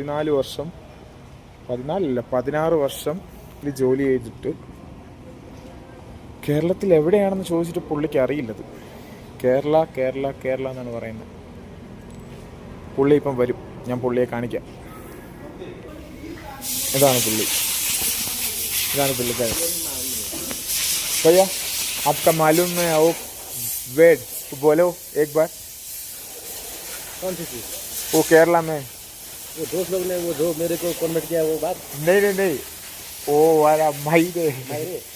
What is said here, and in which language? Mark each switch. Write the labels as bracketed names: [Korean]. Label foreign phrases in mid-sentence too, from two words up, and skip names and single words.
[Malayalam] 16 വർഷം ഇത് ജോലി ചെയ്തിട്ട് കേരളത്തിൽ എവിടെയാണെന്ന് ചോദിച്ചിട്ട് പുള്ളിക്ക് അറിയില്ലത്. കേരള എന്നാണ് പറയുന്നത്. പുള്ളി ഇപ്പം വരും. ഞാൻ പുള്ളിയെ കാണിക്കാം. ഇതാണ് പുള്ളിക്കാരൻ. [Hindi] भैया आपका मालूम है वो वेट बोलो एक बार. कौन सी चीज? वो केरला में वो दोस्त लोग ने वो जो मेरे को कन्वर्ट किया वो बात नहीं वो वाला मायरे.